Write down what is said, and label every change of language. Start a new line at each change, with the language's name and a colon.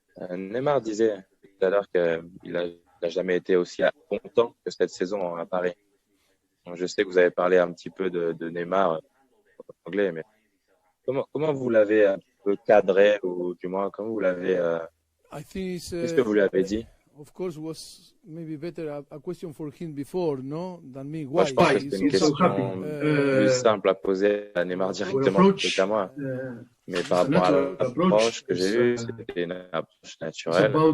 French: Neymar disait tout à l'heure qu'il n'a jamais été aussi content que cette saison à Paris. Donc, je sais que vous avez parlé un petit peu de Neymar en anglais, mais comment vous l'avez un peu cadré, ou du moins comment vous l'avez qu'est-ce que vous lui avez dit?
English: Of course, was maybe better a question for him before, no, than me.
French: Moi, je pense que c'est une question plus simple à poser à Neymar directement qu'à moi. Mais par rapport à l'approche que j'ai eue, c'était une approche naturelle.